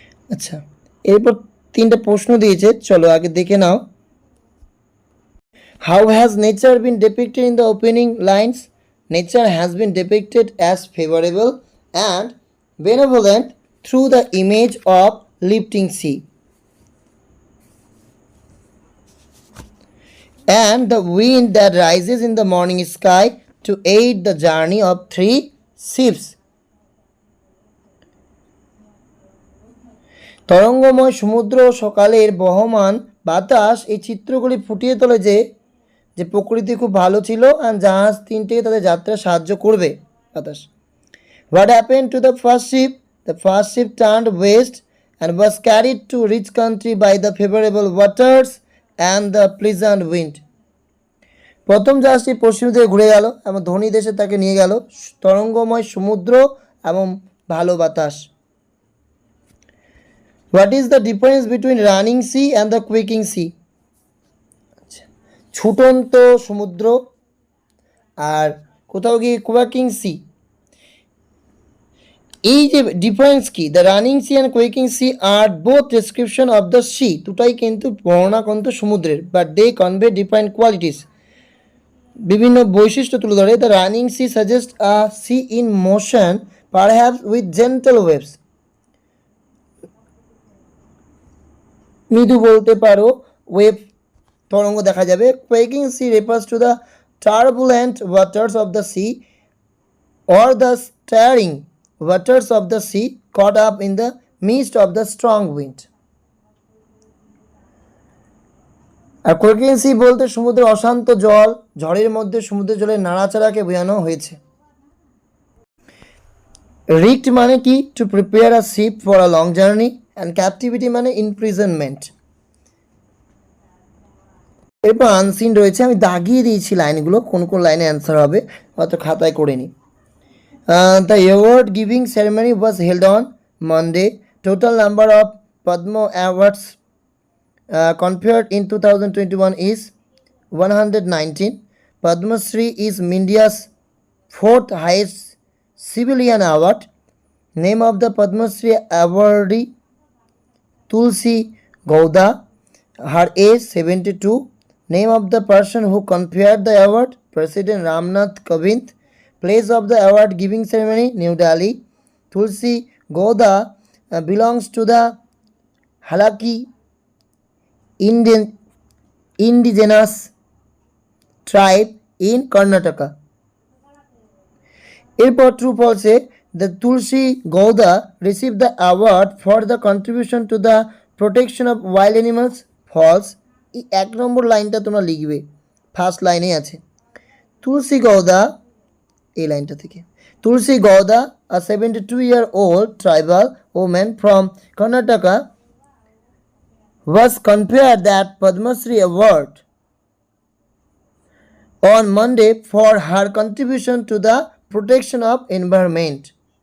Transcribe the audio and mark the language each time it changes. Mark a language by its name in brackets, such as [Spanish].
[Bangla] আচ্ছা, এরপর তিনটা প্রশ্ন দিয়েছে, চলো আগে দেখে নাও। [English] How has nature been depicted in the opening lines? Nature has been depicted as favourable and benevolent through the image of lifting sea, and the wind that rises in the morning sky to aid the journey of three ships. [Bangla] তরঙ্গময় সমুদ্র ও সকালের বহমান বাতাস এই চিত্রগুলি ফুটিয়ে তোলে যে প্রকৃতি খুব ভালো ছিল আর জাহাজ তিনটে তাদের যাত্রা সাহায্য করবে বাতাস। [English] What happened to the first ship? The first ship turned west and was carried to rich country by the favorable waters and the pleasant wind. [Bangla] প্রথম জাহাজটি পশ্চিম দিকে ঘুরে গেল এবং ধনী দেশে তাকে নিয়ে গেল তরঙ্গময় সমুদ্র এবং ভালো বাতাস। [English] What is the difference between running sea and the quaking sea? [Bangla] ছুটন্ত সমুদ্র আর কোথাও গিয়ে কোয়াকিং সি, এই যে ডিফারেন্স কি? [English] the running sea and quaking sea আর both description of the sea, [Bangla] দুটাই কিন্তু বর্ণনা কিন্তু সমুদ্রের, [English] but they convey different qualities, [Bangla] বিভিন্ন বৈশিষ্ট্য তুলে ধরে। [English] the running sea suggest a sea in motion perhaps with gentle waves, [Bangla] মৃদু বলতে পারো ওয়েভ তরঙ্গ দেখা যাবে। [English] Quaking sea refers to the turbulent waters of the sea or the stirring waters of the sea caught up in the midst of the strong wind. [Bangla] আর কোয়েকিং C বলতে সমুদ্রের অশান্ত জল, ঝড়ের মধ্যে সমুদ্রের জলের নাড়াচাড়াকে বোঝানো হয়েছে। [English] rigged [Bangla] মানে কি? [English] To prepare a ship for a long journey, and captivity মানে imprisonment. [Bangla] এরপর আনসিন রয়েছে, আমি দাগিয়ে দিয়েছি লাইনগুলো, কোন কোন লাইনে অ্যান্সার হবে, হয়তো খাতায় করে নিই। [English] The award giving ceremony was held on Monday. Total number of Padma awards conferred in 2021 is 119. Padma Shri is India's fourth highest civilian award. Name of the Padma Shri awardee Tulsi Gowda. Her age 72. Name of the person who conferred the award President Ramnath Kovind. Place of the award giving ceremony New Delhi. Tulsi Gowda belongs to the Halaki indigenous tribe in Karnataka. এরপর true ফলসে the Tulsi Gowda receive the award for the contribution to the protection of wild animals. False. [Bangla] এই 1 নম্বর লাইনটা তোমরা লিখবে, first লাইনে আছে। [English] Tulsi Gowda, [Bangla] এই লাইনটা থেকে, [English] Tulsi Gowda, a 72-year-old tribal woman from Karnataka, was conferred that Padma Shri Award on Monday for her contribution to the protection of environment.